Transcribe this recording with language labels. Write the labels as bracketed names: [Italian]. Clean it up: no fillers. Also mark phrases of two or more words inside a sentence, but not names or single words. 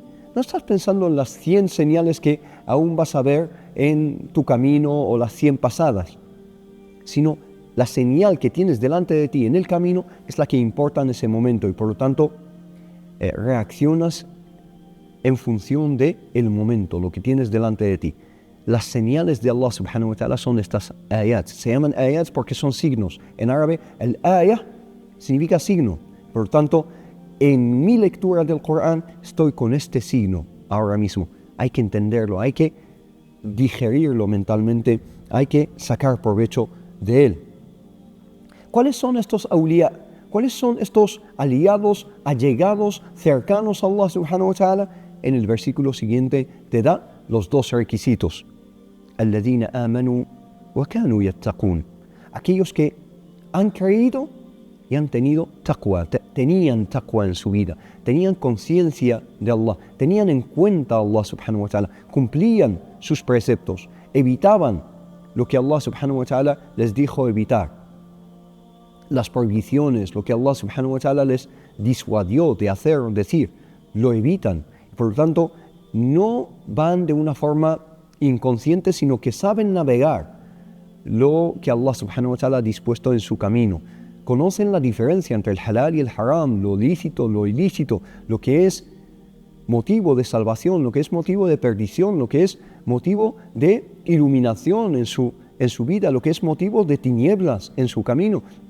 [Spanish] No estás pensando en las 100 señales que aún vas a ver en tu camino o las 100 pasadas, sino la señal que tienes delante de ti en el camino es la que importa en ese momento y por lo tanto reaccionas en función del momento, lo que tienes delante de ti. Las señales de [Arabic] الله سبحانه وتعالى [Spanish] son estas ayats. Se llaman ayats porque son signos. En árabe, el ayah significa signo. Por lo tanto, en mi lectura del Corán estoy con este signo ahora mismo. Hay que entenderlo, hay que digerirlo mentalmente, hay que sacar provecho de él. ¿Cuáles son estos awliya? ¿Cuáles son estos aliados, allegados, cercanos a [Arabic] الله سبحانه وتعالى? [Spanish] En el versículo siguiente te da los dos requisitos. [Arabic] الذين آمنوا وكانوا يتقون. [Spanish] Aquellos que han creído y han tenido taqwa, tenían taqwa en su vida, tenían conciencia de Allah, tenían en cuenta a [Arabic] الله سبحانه وتعالى, [Spanish] cumplían sus preceptos, evitaban lo que [Arabic] الله سبحانه وتعالى [Spanish] les dijo evitar, las prohibiciones, lo que [Arabic] الله سبحانه وتعالى [Spanish] les disuadió de hacer o decir, lo evitan. Por lo tanto, no van de una forma inconsciente, sino que saben navegar lo que [Arabic] الله سبحانه وتعالى [Spanish] ha dispuesto en su camino. Conocen la diferencia entre el halal y el haram, lo lícito, lo ilícito, lo que es motivo de salvación, lo que es motivo de perdición, lo que es motivo de iluminación en su vida, lo que es motivo de tinieblas en su camino.